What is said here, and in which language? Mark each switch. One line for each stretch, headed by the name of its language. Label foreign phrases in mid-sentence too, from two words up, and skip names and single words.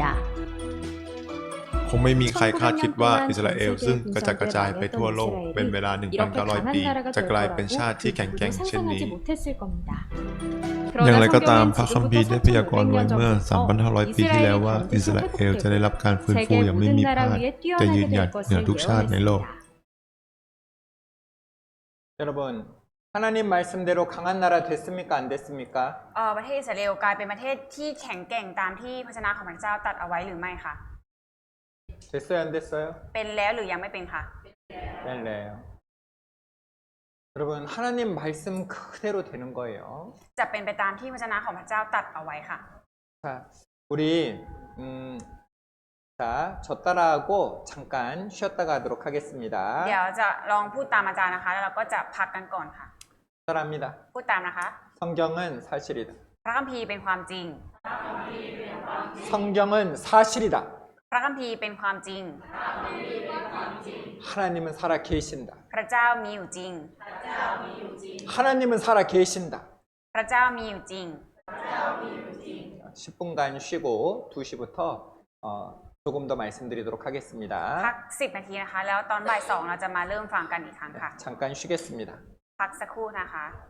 Thai: คงไม่มีใครคาดคิดว่าอิสราเอลซึ่งกระจัดกระจายไปทั่วโลกเป็นเวลา 1,900 ปี จะกลายเป็นชาติที่แข็งแกร่งเช่นนี้ อย่างไรก็ตามพระคัมภีร์ได้พยากรณ์ไว้เมื่อ 3,500 ปีที่แล้วว่าอิสราเอลจะได้รับการฟื้นฟูอย่างไม่มีพลาดจะยืนหยัดเหนือทุกชาติในโลก
Korean: 여러분 하나님 말씀대로 강한 나라 됐습니까? 안 됐습니까?
Thai: ประเทศอิสราเอลกลายเป็นประเทศที่แข็งแกร่งตามที่พระชนะของพระเจ้าตรัสเอาไว้หรือไม่คะ
Korean: 됐어요, 안 됐어요?
Thai: เป็นแล้วหรือยังไม่เป็นคะ
Korean: 네. 여러분, 하나님 말씀 그대로 되는 거예요.
Thai: จะเป็นไปตามที่พระเจ้าของพระเจ้าตรัสเอาไว้ค่ะ
Korean: 자, 우리 자, 저 따라하고 잠깐 쉬었다 가도록
Thai: เดี๋ยว
Korean: 하겠습니다.
Thai: จะลองพูดตามอาจารย์นะคะ แล้วเราก็จะพักกันก่อนค่ะ
Korean: 따라합니다.
Thai: พูดตามนะคะ
Korean: 성경은 사실이다.
Thai: พระคัมภีร์เป็นความจริง
Korean: 성경은 사실이다.
Thai: พระคัมภีร์เป็นความจริง
Korean: 하나님은 살아 계신다.
Thai: พระเจ้ามีอยู่จริง
Korean: 하나님은 살아 계신다.
Thai: พระเจ้ามีอยู่จริง
Korean: 10분간 쉬고 2시부터 조금 더 말씀드리도록
Thai: พัก
Korean: 하겠습니다.
Thai: 10 นาทีนะคะ แล้วตอนบ่าย 2เราจะมาเริ่มฟังกันอีกครั้งค่ะ
Korean: 잠깐 쉬겠습니다.
Thai: พักสักครู่นะคะ